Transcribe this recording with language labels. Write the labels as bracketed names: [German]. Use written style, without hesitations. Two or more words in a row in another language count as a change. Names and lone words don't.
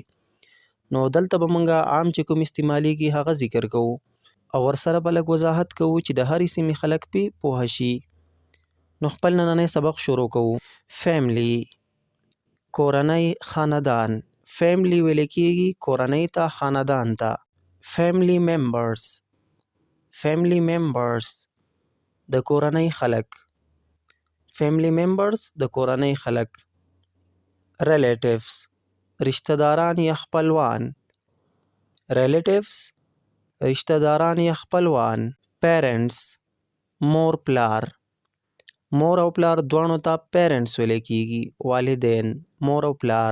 [Pashto] نو دلته به مونږه عام چې کوم استعمالیږي هغه ذکر کوو او ورسره به لږ وضاحت کوو چې د هرې سیمې خلک پې پوه شي. نو خپل نننی سبق شروع کوو. فیملی، کورنۍ، خاندان. فیملی ویل کېږي کورنۍ ته، خاندان ته. [English] family members [Pashto] د کورنۍ خلک. [English] family members [Pashto] د کورنۍ خلک. relatives رشتہ داران یا خپلوان. relatives رشتہ داران یا خپلوان. parents مور پلار. مور او پلار دواړو ته parents ویل کېږي، والدین، مور او پلار.